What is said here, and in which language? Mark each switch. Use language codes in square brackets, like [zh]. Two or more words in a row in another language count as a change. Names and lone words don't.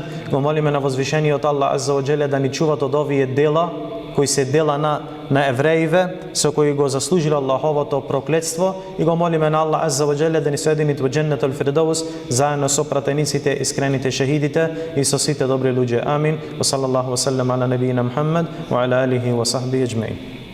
[mk] Го молиме на возвишениот [ar] الله عز وجل [mk] да ни чуват од овие дела кои се дела на евреиве, со кои го заслужил Аллаховото проклетство, и го молиме на [ar] الله عز وجل [mk] да ни соедини во [ar] جنة الفردوس [mk] заедно со пратениците, искрените шехидите и со сите добри луѓе. Амин. [ar] وصلى الله وسلم على نبينا محمد وعلى آله وصحبه أجمعين.